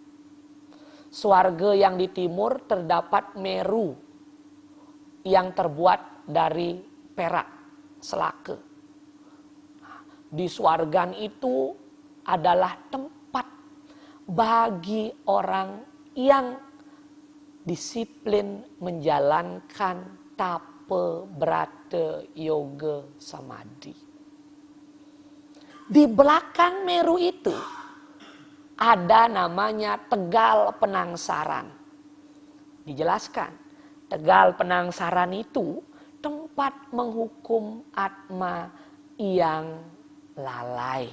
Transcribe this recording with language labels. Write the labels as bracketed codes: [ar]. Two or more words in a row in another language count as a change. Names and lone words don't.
[id] Swarga yang di timur terdapat Meru yang terbuat dari perak, selaka. Di swargan itu adalah tempat bagi orang yang disiplin menjalankan tapa brata yoga samadhi. Di belakang Meru itu ada namanya Tegal Penangsaran. Dijelaskan, Tegal Penangsaran itu tempat menghukum atma yang lalai.